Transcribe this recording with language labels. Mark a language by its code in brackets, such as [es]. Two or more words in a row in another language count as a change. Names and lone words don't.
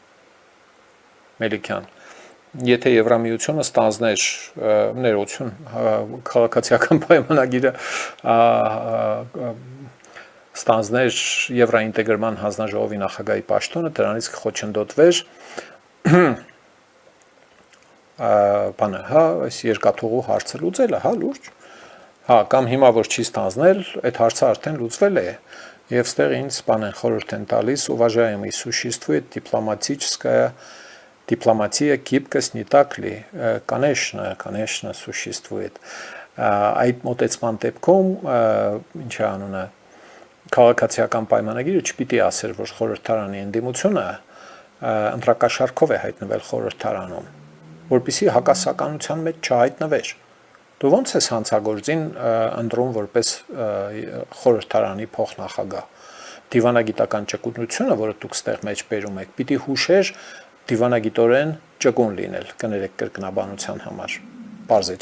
[hy] Մելիքյան, եթե Եվրամիությունը ստանձներ ներողություն քաղաքացիական պայմանագիրը ստանձներ Եվրաինտեգրման հանձնաժողովի նախագահի պաշտոնը, դրանից կխոչընդոտվեր բանը, հա, այս երկաթուղու հարցը լուծելը, հա, լուրջ։ Հա, կամ հիմա որ չի ստանձնել, այդ հարցը արդեն луծվել է։ Եվ ստեղ ինձ բան են խորհուրդ են տալիս, [ru] уважаемый, существует дипломатия гибкость не так ли? Конечно, существует. [hy] Այդ մոտեցման դեպքում ինչ է անունը քաղաքացիական պայմանագիրը չպիտի ասեր, որ խորհրդարանի ընդդիմությունը ընտրակաշարքով է հայտնվել խորհրդարանում, որպեսզի հակասականության մեջ չհայտնվեր։ Դու ո՞նց ես հանցագործին ընտրում որպես խորհրդարանի փոխնախագահ։ Դիվանագիտական ճկունությունը, որը դուք ստեղ մեջ բերում եք, պիտի հուշեր դիվանագիտորեն ճկուն լինել, կներեք կրկնաբանության համար։ Պարզ է,